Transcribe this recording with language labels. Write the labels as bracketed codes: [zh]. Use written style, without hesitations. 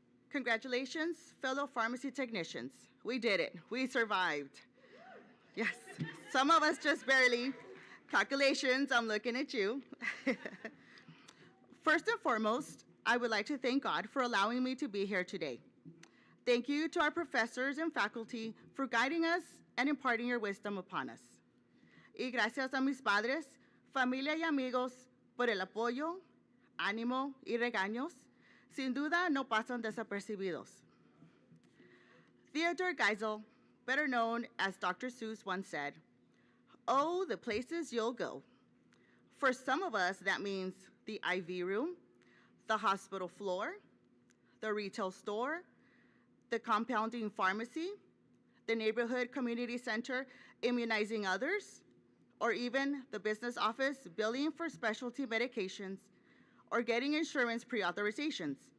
[en] Congratulations, fellow pharmacy technicians. We did it. We survived. Yes, some of us just barely. Calculations, I'm looking at you. First and foremost, I would like to thank God for allowing me to be here today. Thank you to our professors and faculty for guiding us and imparting your wisdom upon us. [es] Y gracias a mis padres, familia y amigos por el apoyo, ánimo y regaños. Sin duda no pasan desapercibidos. [en] Theodore Geisel, better known as Dr. Seuss, once said, "Oh, the places you'll go." For some of us, that means the IV room, the hospital floor, the retail store, the compounding pharmacy, the neighborhood community center immunizing others, or even the business office billing for specialty medications or getting insurance pre-authorizations.